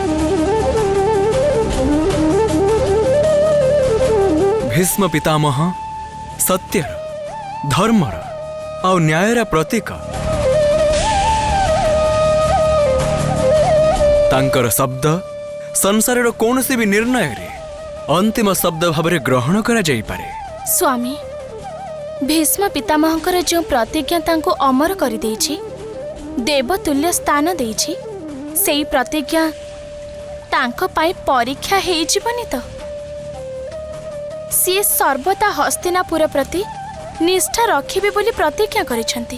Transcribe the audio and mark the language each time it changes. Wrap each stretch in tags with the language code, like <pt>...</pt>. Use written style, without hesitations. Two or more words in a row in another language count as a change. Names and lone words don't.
<or>ଭୀଷ୍ମ ପିତାମହ ସତ୍ୟର ଧର୍ମର ଆଉ ନ୍ୟାୟର ପ୍ରତୀକ। ତାଙ୍କର ଶବ୍ଦ ସଂସାରର କୌଣସି ବି ନିର୍ଣ୍ଣୟରେ ଅନ୍ତିମ ଶବ୍ଦ ଭାବରେ ଗ୍ରହଣ କରାଯାଇପାରେ। स्वामी भीष्म पितामहଙ୍କର ଯେଉଁ ପ୍ରତିଜ୍ଞା ତାଙ୍କୁ ଅମର କରିଦେଇଛି, ଦେବତୁଲ୍ୟ ସ୍ଥାନ ଦେଇଛି, ସେଇ ପ୍ରତିଜ୍ଞା ତାଙ୍କ ପାଇଁ ପରୀକ୍ଷା ହେଇଯିବନି ତ? ସିଏ ସର୍ବଦା ହସ୍ତିନାପୁର ପ୍ରତି ନିଷ୍ଠା ରଖିବେ ବୋଲି ପ୍ରତିଜ୍ଞା କରିଛନ୍ତି।</or>